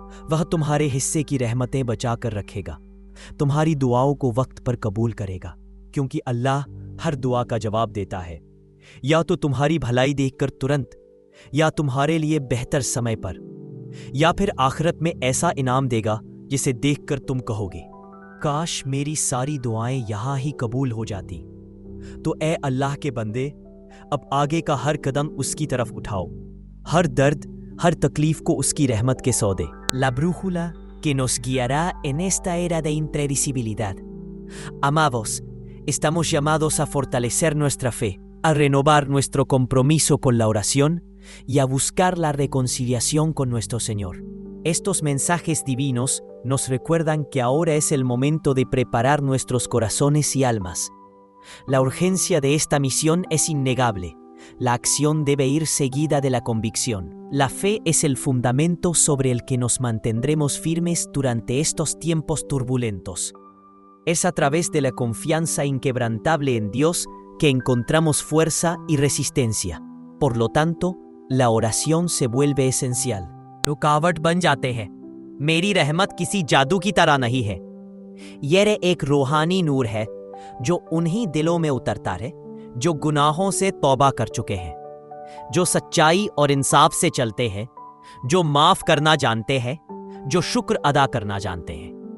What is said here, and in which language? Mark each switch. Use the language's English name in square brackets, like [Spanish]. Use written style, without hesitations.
[Hindi] वह तुम्हारे हिस्से की रहमतें बचा कर रखेगा, तुम्हारी दुआओं को वक्त पर कबूल करेगा, क्योंकि अल्लाह हर दुआ का जवाब देता है, या तो तुम्हारी भलाई देखकर तुरंत, या तुम्हारे लिए बेहतर समय पर, या फिर आखिरत में ऐसा इनाम देगा जिसे देखकर तुम कहोगे काश मेरी सारी दुआएं यहां ही कबूल हो जाती। तो ए अल्लाह के बंदे, अब आगे का हर कदम उसकी तरफ उठाओ, हर दर्द, हर तकलीफ को उसकी रहमत के सौदे। [Spanish] La brújula que nos guiará en esta era de imprevisibilidad. Amados, estamos llamados a fortalecer nuestra fe, a renovar nuestro compromiso con la oración y a buscar la reconciliación con nuestro Señor. Estos mensajes divinos nos recuerdan que ahora es el momento de preparar nuestros corazones y almas. La urgencia de esta misión es innegable. La acción debe ir seguida de la convicción. La fe es el fundamento sobre el que nos mantendremos firmes durante estos tiempos turbulentos. Es a través de la confianza inquebrantable en Dios que encontramos fuerza y resistencia. Por lo tanto, la oración se vuelve esencial. [Hindi] रुकावट बन जाते हैं। मेरी रहमत किसी जादू की तरह नहीं है। यह एक रूहानी नूर है जो उन्हीं दिलों में उतरता है जो गुनाहों से तौबा कर चुके हैं, जो सच्चाई और इंसाफ से चलते हैं, जो माफ करना जानते हैं, जो शुक्र अदा करना जानते हैं।